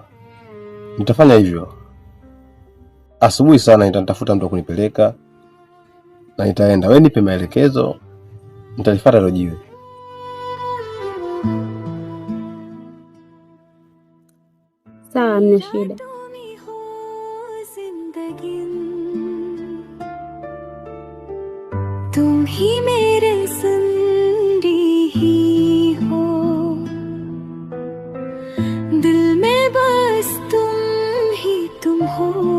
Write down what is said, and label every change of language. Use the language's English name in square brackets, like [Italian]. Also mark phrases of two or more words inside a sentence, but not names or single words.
[Swahili] Nitafanya hivyo. Asubuhi sana nitatafuta mtu kunipeleka na nitaenda. Wewe nipe maelekezo, nitalifuata hilo jiwe. Sawa, hamna shida. [Hindi] तुम ही मेरे संगी हो, दिल में बस तुम हो,